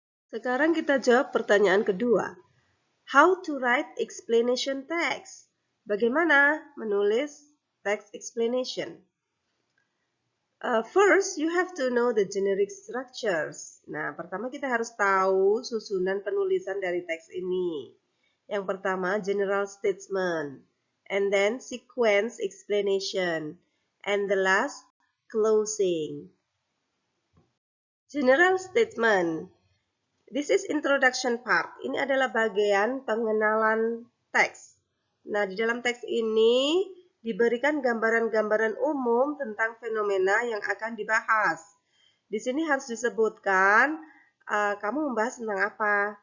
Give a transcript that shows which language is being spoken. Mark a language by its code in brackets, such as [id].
[id] Sekarang kita jawab pertanyaan kedua. [en] How to write explanation text? [id] Bagaimana menulis text explanation? [en] First, you have to know the generic structures. [id] Nah, pertama kita harus tahu susunan penulisan dari teks ini. Yang pertama, general statement. [en] And then, sequence explanation. And the last, closing. General statement. This is introduction part. [id] Ini adalah bagian pengenalan teks. Nah, di dalam teks ini diberikan gambaran-gambaran umum tentang fenomena yang akan dibahas. Di sini harus disebutkan kamu membahas tentang apa.